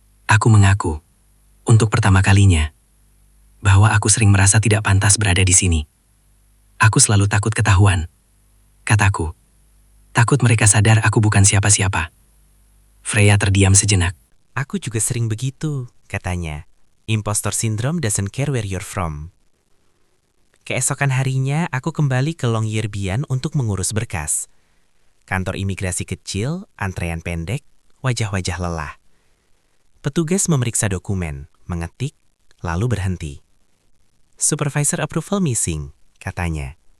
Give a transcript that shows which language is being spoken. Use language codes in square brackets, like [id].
[id] Aku mengaku, untuk pertama kalinya, bahwa aku sering merasa tidak pantas berada di sini. Aku selalu takut ketahuan. Kataku, takut mereka sadar aku bukan siapa-siapa. Freya terdiam sejenak. Aku juga sering begitu, katanya. [en] Impostor syndrome doesn't care where you're from. [id] Keesokan harinya, aku kembali ke Longyearbyen untuk mengurus berkas. Kantor imigrasi kecil, antrean pendek, wajah-wajah lelah. Petugas memeriksa dokumen, mengetik, lalu berhenti. [en] Supervisor approval missing, [id] katanya.